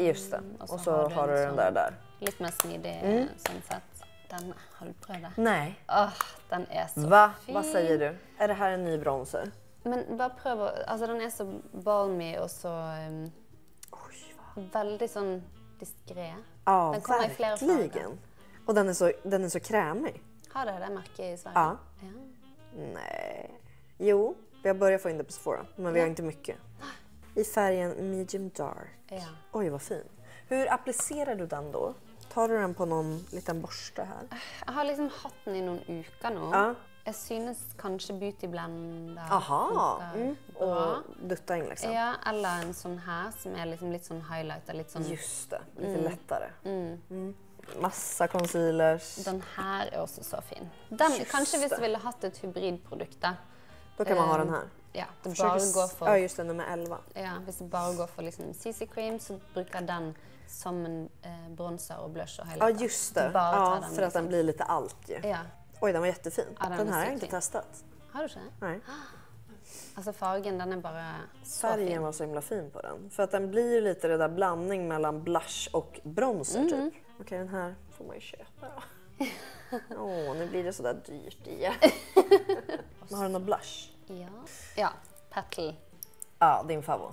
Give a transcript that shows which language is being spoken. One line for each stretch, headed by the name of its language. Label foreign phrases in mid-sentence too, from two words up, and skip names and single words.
Swedish: Just det.
Norwegian: Og
Swedish: Och så har du en den där.
Norwegian: Litt mer smidig sånn sett. Den, har du prøvd det?
Swedish: Nej.
Norwegian: Den er så
Swedish: Va?
Norwegian: fin.
Swedish: Vad säger du? Är det här en ny bronzer?
Norwegian: Men bare prøv å... Altså, den er så balmy og så
Swedish: Oj, vad...
Norwegian: veldig sånn diskré.
Swedish: Ja,
Norwegian: Den kommer i flera farger.
Swedish: verkligen. Och den är så krämig.
Norwegian: Har dere det merket i Sverige?
Swedish: Ja. Ja. Nej. Jo, vi har börjat få in det på Sephora, men vi har inte mycket. I färgen medium dark. Ja. Oj, vad fin. Hur applicerar du den då? Tar du den på någon liten borste här?
Norwegian: Jeg har liksom hatt den i noen uker nå.
Swedish: Ja.
Norwegian: Jeg synes kanskje Beauty Blender
Swedish: Aha.
Norwegian: funker bra.
Swedish: Och dutta in liksom.
Norwegian: Ja, eller en sånn her som er liksom litt sånn highlighter, litt sånn...
Swedish: Just det, lite lättare. Massa concealers.
Norwegian: Den her er også så fin. Den,
Swedish: Just
Norwegian: kanskje hvis
Swedish: det.
Norwegian: du ville hatt et hybridprodukt da.
Swedish: Då kan man ha den här. Ja, det Försöker
Norwegian: bare s- går for...
Swedish: Ja, just det, nummer 11.
Norwegian: Ja, hvis du bare går for liksom CC cream, så bruker den som en bronzer och blush och
Swedish: Ja,
Norwegian: highlighter.
Swedish: just det. Bara ta Ja, den för att liksom. den blir lite allt ju. Ja. Oj, den var jättefin. Ja, den den är här har jag inte superfin. testat.
Norwegian: Har du ikke?
Swedish: Nej.
Norwegian: Altså fargen, den er bare så
Swedish: Färgen
Norwegian: fin.
Swedish: var så himla fin på den. För att den blir ju lite det där blandning mellan blush och bronzer typ. Okej, den här får man ju köpa då. Nu blir det sådär dyrt igen. Har du någon blush? Ja, Petal. Ja, din favorit.